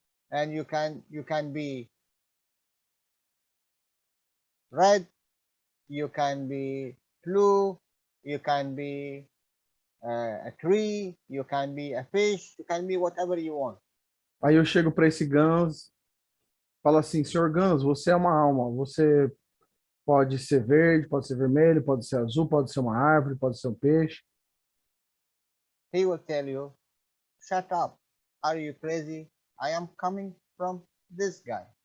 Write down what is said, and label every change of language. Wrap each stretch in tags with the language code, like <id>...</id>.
<en>And you can be red, you can be blue, you can be a tree, you can be a fish, you can be whatever you want.</en> <pt>Aí eu chego para esse Gans, falo assim, senhor Gans, você é uma alma, você pode ser verde, pode ser vermelho, pode ser azul, pode ser uma árvore, pode ser um peixe.</pt> <en>He will tell you, shut up, are you crazy? I am coming from this guy.</en>